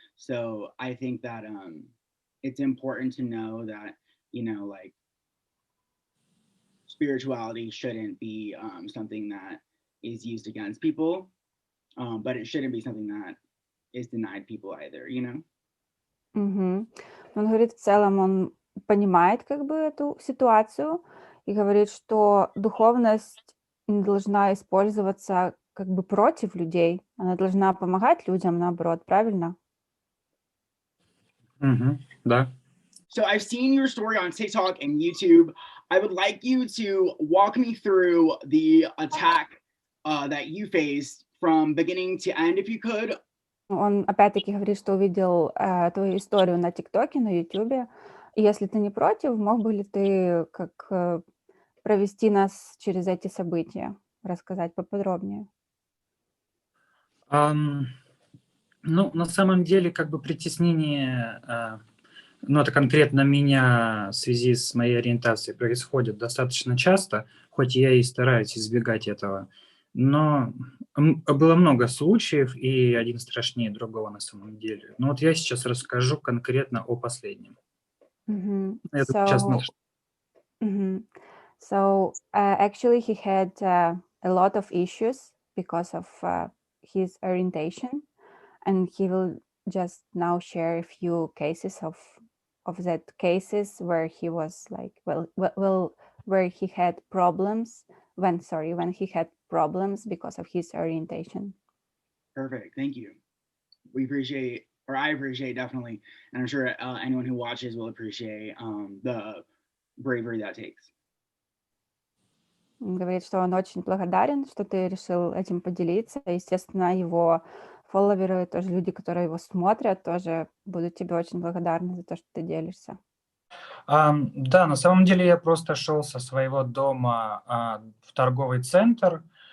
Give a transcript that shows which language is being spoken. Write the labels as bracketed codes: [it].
[en] So I think that it's important to know that like spirituality shouldn't be something that is used against people, but it shouldn't be something that is denied people either. Мгм. [ru] Он говорит, в целом он понимает как бы эту ситуацию и говорит, что духовность не должна использоваться как бы против людей. Она должна помогать людям, наоборот, правильно? Да. [en] So I've seen your story on TikTok and YouTube. I would like you to walk me through the attack that you faced from beginning to end, if you could. [ru] Он опять-таки говорит, что увидел твою историю на ТикТоке, на Ютубе. И если ты не против, мог бы ли ты как провести нас через эти события, рассказать поподробнее? Ну, на самом деле, как бы притеснение, ну, это конкретно меня в связи с моей ориентацией происходит достаточно часто, хоть я и стараюсь избегать этого. Но было много случаев, и один страшнее другого на самом деле. Но вот я сейчас расскажу конкретно о последнем. Мгм. Я думаю, сейчас надо... Mhm. [en] So actually, he had a lot of issues because of his orientation, and he will just now share a few cases of that cases where he was like, well, where he had problems when he had problems because of his orientation. Perfect. Thank you. We appreciate, or I appreciate definitely, and I'm sure anyone who watches will appreciate the bravery that takes. [ru] Он говорит, что он очень благодарен, что ты решил этим поделиться. Естественно, его фолловеры, тоже люди, которые его смотрят, тоже будут тебе очень благодарны за то, что ты делишься. Да, на самом деле я просто шел со своего дома в торговый центр.